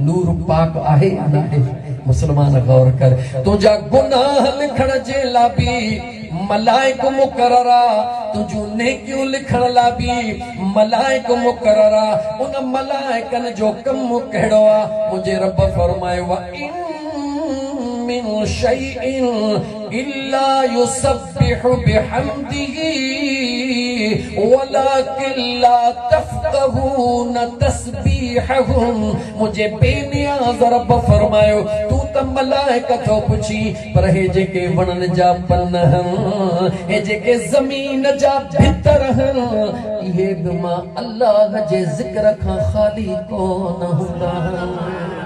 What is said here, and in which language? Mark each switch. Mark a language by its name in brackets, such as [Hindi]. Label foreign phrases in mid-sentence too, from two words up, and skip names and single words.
[Sindhi] नूर पाक आहे या न आहे? मुस्लमान गौर कर, तुंहिंजा गुनाह लिखण जे लाइ बि मलाइक मुक़रर आहे, तुंहिंजूं नेकियूं लिखण लाइ बि मलाइक मुक़रर आहे। उन मलाइकनि जो कमु कहिड़ो आहे? मुंहिंजे रब फरमायो, [Arabic] من شيء إلا يسبح بحمده ولكن لا تفقهون تسبيحهم. [Sindhi] मुझे बेनियाज़ रब फरमायो, तू त मलाइका थो पुछी, पर हे जेके वणनि जा पन आहिनि, हे जेके ज़मीन जा भितर आहिनि, इहे बि मां अल्लाह जे ज़िक्र खां ख़ाली कोन हूंदा आहिनि।